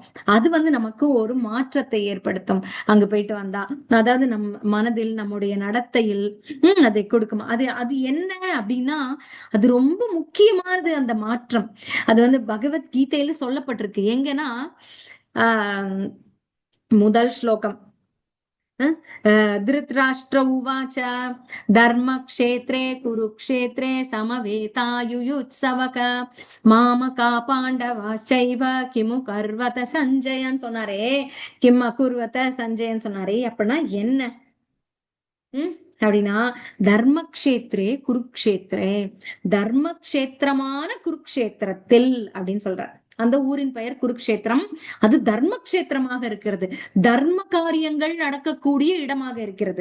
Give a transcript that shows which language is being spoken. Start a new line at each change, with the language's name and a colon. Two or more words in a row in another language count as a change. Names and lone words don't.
Tamil: அது வந்து நமக்கு ஒரு மாற்றத்தை ஏற்படுத்தும் அங்க போயிட்டு வந்தா. அதாவது நம் மனதில், நம்முடைய நடத்தையில் அதை கொடுக்கும். அது அது என்ன அப்படின்னா, அது ரொம்ப முக்கியமானது அந்த மாற்றம். அது வந்து பகவத்கீதையில சொல்லப்பட்டிருக்கு. எங்கன்னா முதல் ஸ்லோகம்,
Sanskrit: धृतराष्ट्र उवाच धर्मक्षेत्रे कुरुक्षेत्रे समवेतायुयुत्सवक मामका पाण्डवाश्चैव किमु कर्वत
Tamil: சஞ்சயன் சொன்னாரே,
Sanskrit: किम् अकुर्वत
Tamil: சஞ்சயன் சொன்னாரே. அப்படின்னா என்ன அப்படின்னா,
Sanskrit: धर्मक्षेत्रे कुरुक्षेत्रे,
Tamil: தர்மக்ஷேத்திரமான குருக்ஷேத்திரத்தில் அப்படின்னு சொல்றார். அந்த ஊரின் பெயர் குருக்ஷேத்திரம். அது தர்மக்ஷேத்திரமாக இருக்கிறது, தர்ம காரியங்கள் நடக்கக்கூடிய இடமாக இருக்கிறது.